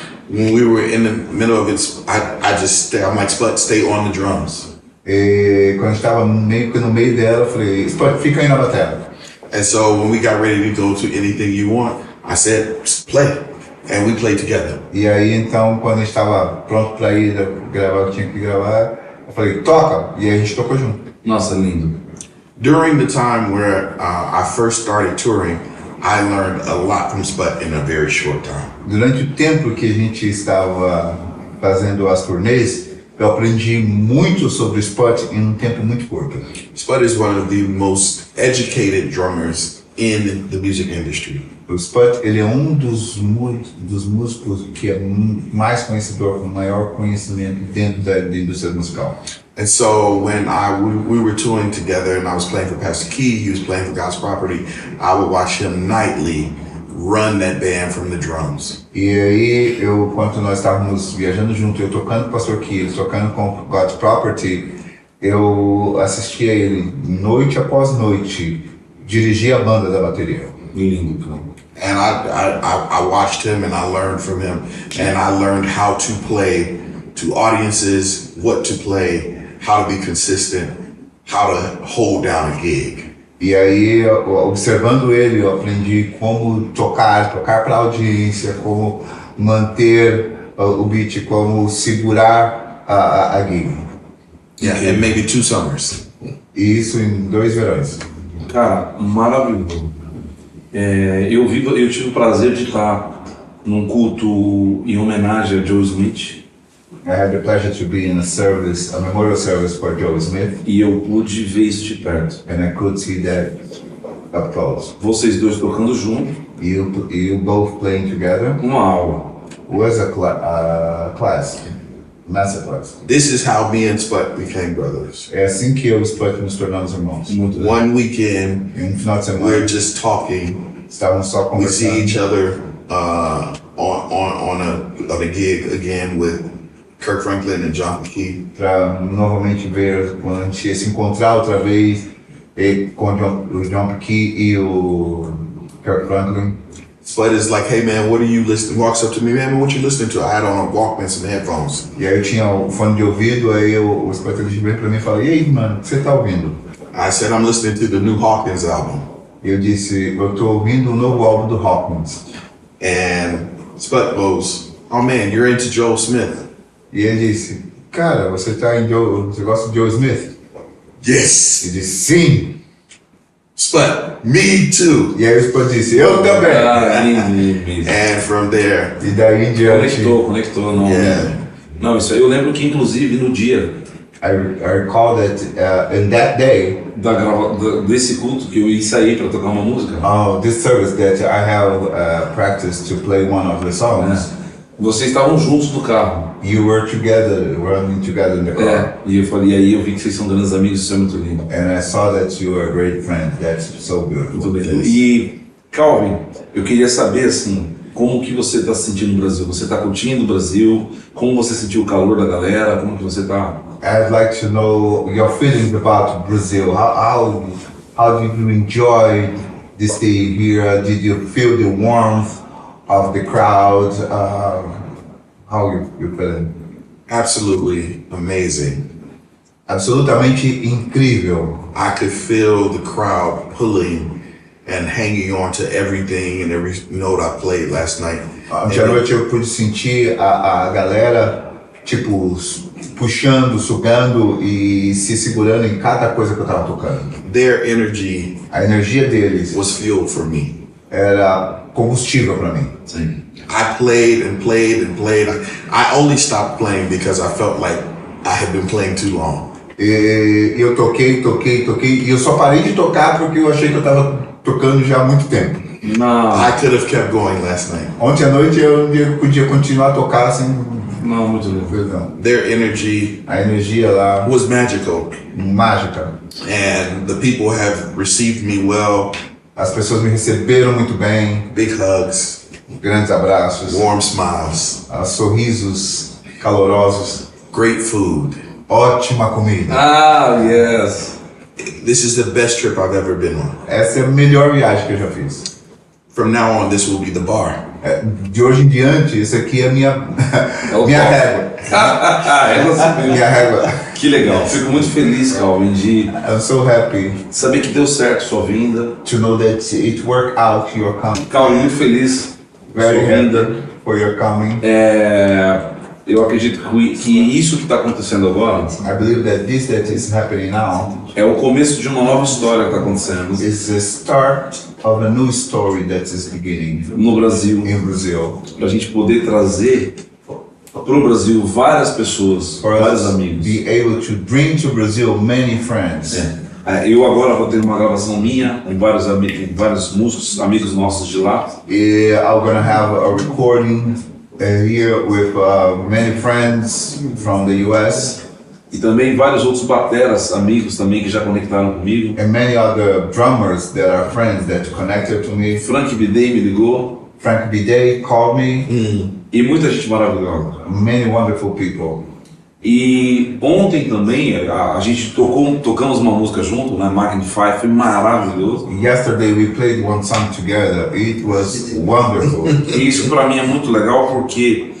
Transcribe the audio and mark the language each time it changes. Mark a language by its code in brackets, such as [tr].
[en] When we were in the middle of it, I'm like, Spud, stay on the drums. [pt] E quando a gente estava meio que no meio dela, eu falei, Spud, fica aí na bateria. [en] And so when we got ready to go to Anything You Want, I said, play. And we played together. [pt] E aí então, quando a gente estava pronto para ir gravar o que tinha que gravar, eu falei, toca! E aí a gente tocou junto. Nossa, lindo. [en] During the time where I first started touring, I learned a lot from Spud in a very short time. [pt] Durante o tempo que a gente estava fazendo as turnês, eu aprendi muito sobre o Spud em um tempo muito curto. [en] Spud is one of the most educated drummers in the music industry. [pt] O Spud, ele é um dos músicos que é mais conhecedor, com maior conhecimento dentro da indústria musical. [en] And so when we were touring together and I was playing for Pastor Key, he was playing for God's Property, I would watch him nightly run that band from the drums. [pt] E aí, quando nós estávamos viajando junto, eu tocando com o Pastor Key, ele tocando com God's Property, eu assistia ele noite após noite, dirigir a banda da bateria. Lindo, cara. [en] And I watched him and I learned from him and I learned how to play to audiences, what to play, how to be consistent, how to hold down a gig. [pt] E aí, observando ele, eu aprendi como tocar para a audiência, como manter o beat, como segurar a gig. [en] Yeah, and maybe 2 summers. [pt] E isso em 2 verões. Cara, maravilhoso. Eu tive o prazer de estar num culto em homenagem a Joe Smith. [en] I had the pleasure to be in a memorial service for Joe Smith. [pt] E eu pude ver isso de perto. [en] And I could see that up close. [pt] Vocês dois tocando junto. [en] You both playing together. [pt] Uma aula. [en] Was a class, master class. This is how me and Spud became brothers. [pt] É assim que eu e o Spud nos tornamos irmãos. Muito [en] One weekend, [pt] Em um final de semana, [en] we're just talking. [pt] estávamos só [en] We see [pt] conversando. [en] each other on a gig again with Kirk Franklin and John McKee. [pt] Para novamente ver quando a gente ia se encontrar outra vez com o John Key e o Kirk Franklin. [en] Spud is like, hey man, what are you listening? Walks up to me, man, what you listening to? I had on a Walkman, some headphones. [pt] E aí eu tinha o fone de ouvido, aí o Spud veio para mim e falou, e aí mano, o que você tá ouvindo? [en] I said, I'm listening to the new Hawkins album. [pt] E eu disse, eu tô ouvindo o novo álbum do Hawkins. [en] And Spud goes, oh man, you're into Joel Smith. [pt] E ele disse, cara, você gosta de Joe Smith? [en] Yes. [pt] Eu disse, sim. [en] Spud, me too. [pt] E aí o Spud disse, eu também. Ah, lindo. [en] And from there, [pt] E daí em diante, Conectou, não. [en] Yeah. [pt] Não, isso aí eu lembro que inclusive no dia [en] I recall that in that day, [pt] desse culto que eu ensaiei para tocar uma música, [en] this service that I have practiced to play one of the songs, [pt] vocês estavam juntos no carro. [en] you were together, running together in the car. [pt] E eu falei, aí eu vi que vocês são grandes amigos, isso é muito lindo. [en] And I saw that you were a great friend. That's so beautiful. [pt] Muito bem. E, Calvin, eu queria saber, assim, como que você está se sentindo no Brasil? Você está curtindo o Brasil? Como você sentiu o calor da galera? Como que você está? [en] I'd like to know your feelings about Brazil. How did you enjoy this stay here? Did you feel the warmth of the crowd? How you feeling? absolutely amazing. [pt] Absolutamente incrível. [en] I could feel the crowd pulling and hanging on to everything and every note I played last night. [pt] Ontem à noite eu pude sentir a galera tipo, puxando, sugando e se segurando em cada coisa que eu tava tocando. [en] Their energy [pt] A energia deles [en] was fuel for me. [pt] era combustível para mim. Sim. [en] I played and played and played. I only stopped playing because I felt like I had been playing too long. [pt] E eu toquei, e eu só parei de tocar porque eu achei que eu tava tocando já há muito tempo. Não, [en] I could have kept going last night. [pt] Ontem à noite eu podia continuar a tocar sem não, muito legal. não. [en] Their energy [pt] A energia lá, [en] was magical, [pt] mágica. [en] and the people have received me well. [pt] As pessoas me receberam muito bem, [en] Big hugs, [pt] grandes abraços, [en] warm smiles, [pt] sorrisos calorosos, [en] great food. [pt] ótima comida. [en] Ah, yes. This is the best trip I've ever been on. [pt] Essa é a melhor viagem que eu já fiz. [en] From now on, this will be the bar. [pt] De hoje em diante, isso aqui é minha o minha [en] top. [pt] régua. É você mesmo. Minha régua. Que legal. Fico muito feliz, Calvin, de [en] I'm so happy [pt] saber que deu certo sua vinda. [en] to know that it worked out your coming. [pt] Calvin, muito feliz com sua [en] Very [pt] vinda. [en] happy for your coming. [pt] Eu acredito que isso que está acontecendo agora [en] I believe that this that is happening now [pt] é o começo de uma nova história que está acontecendo [en] is the start of a new story that is beginning [pt] no Brasil, [en] in Brazil. [pt] para a gente poder trazer para o Brasil várias pessoas, [en] For [pt] vários [en] us [pt] amigos. [en] be able to bring to Brazil many friends. [pt] Eu agora vou ter uma gravação minha com vários músicos, amigos nossos de lá. [en] I'm gonna have a recording here with many friends from the US [pt] E também vários outros bateras, amigos também que já conectaram comigo. [en] and many other drummers that are friends that connected to me. [pt] Frank Bidei me ligou [en] Frank Bidet called me. [pt] e muita gente maravilhosa. [en] Many wonderful people. [pt] E ontem também a gente tocamos uma música junto, né? Magnify, foi maravilhoso. [en] Yesterday we played one song together. It was wonderful. [pt] E isso pra mim é muito legal porque